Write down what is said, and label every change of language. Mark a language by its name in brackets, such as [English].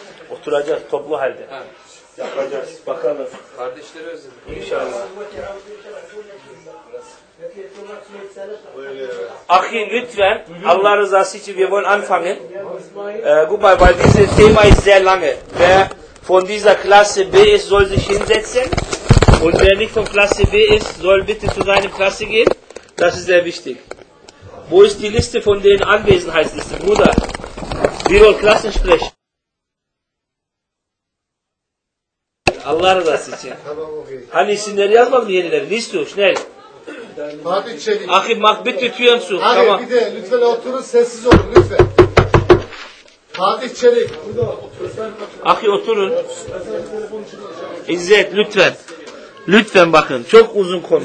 [Turkish] Oturacağız toplu halde. Yapacağız. Bakalım. Kardeşleri özledim. İnşallah. Ahi lütfen Allah rızası için [German] wir wollen anfangen. Guck mal, weil dieses Thema ist sehr lange. Wer von dieser Klasse B ist, soll sich hinsetzen. Und wer nicht von Klasse B ist, soll bitte zu seiner Klasse gehen. Das ist sehr wichtig. Wo ist die Liste von den Anwesenheitslisten, Bruder? Wir wollen Klassensprecher. [Turkish] Allah razı olsun. Hani isimleri yazmadım yenileri. Ne istiyor? Şnel. Fatih Çelik. Ahi Mahbet Tütüyen Su. Ahi tamam. Bir de lütfen oturun sessiz olun lütfen. Fatih Çelik. Ahi oturun. İzzet lütfen. Lütfen bakın. Çok uzun konu.